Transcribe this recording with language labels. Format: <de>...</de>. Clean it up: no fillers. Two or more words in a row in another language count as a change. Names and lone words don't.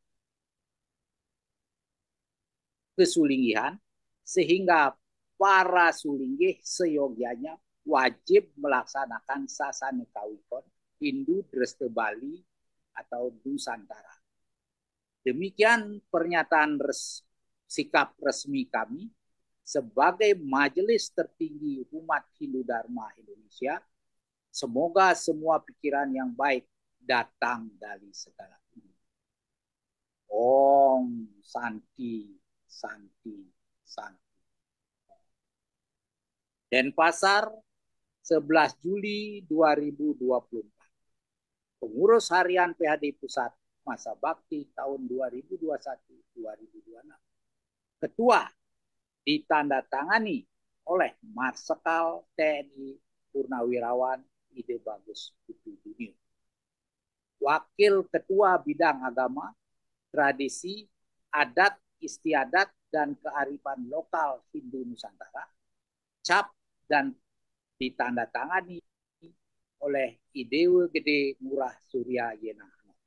<id>kesulinggihan sehingga para sulinggih seyogyanya wajib melaksanakan sasana kawikon Hindu Dresta Bali atau Nusantara. Demikian pernyataan sikap resmi kami sebagai majelis tertinggi umat Hindu Dharma Indonesia. Semoga semua pikiran yang baik datang dari segala ini.</id> <sa>Om Santi, Santi, Santi.</sa> <id>Denpasar, 11 Juli 2024. Pengurus Harian PHDI Pusat Masa Bakti tahun 2021-2026. Ketua ditandatangani oleh Marsikal TNI Purnawirawan Ide Bagus Putu Dunia. Wakil Ketua Bidang Agama, Tradisi, Adat, Istiadat, dan Kearifan Lokal Hindu Nusantara, cap dan ditandatangani oleh Idewa Gede Ngurah Surya Yena.</id>